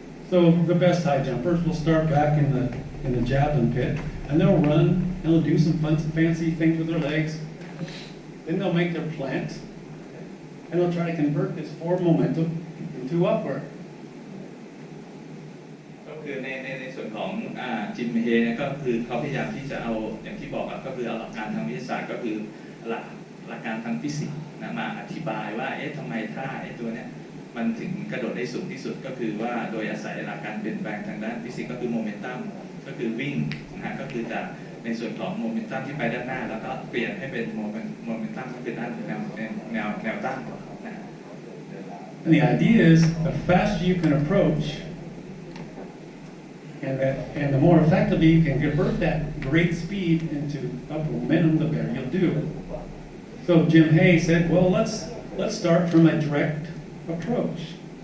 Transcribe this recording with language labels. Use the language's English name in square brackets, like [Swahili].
[English] So the best high jumpers will start back in the javelin pit, and they'll run and they'll do some fun, fancy things with their legs. Then they'll make their plant, and they'll try to convert this forward momentum into upward. [Thai] ก็คือในส่วนของจิมเฮเนี่ยก็คือเขาพยายามที่จะเอาอย่างที่บอกก็คือเอาหลักการทางวิทยาศาสตร์ก็คือหลักการทางฟิสิกส์นะมาอธิบายว่าทำไมท่าตัวเนี้ยมันถึงกระโดดได้สูงที่สุดก็คือว่าโดยอาศัยหลักการเปลี่ยนแปลงทางด้านฟิสิกส์ก็คือโมเมนตัมก็คือวิ่งนะก็คือจากในส่วนของโมเมนตัมที่ไปด้านหน้าแล้วก็เปลี่ยนให้เป็นโมเมนตัมที่เป็นด้านแนวตั้งนะ [English] And the idea is the faster you can approach and the more effectively you can convert that great speed into upward momentum, the better you'll do. So Jim Hay said, well, let's start from a direct approach.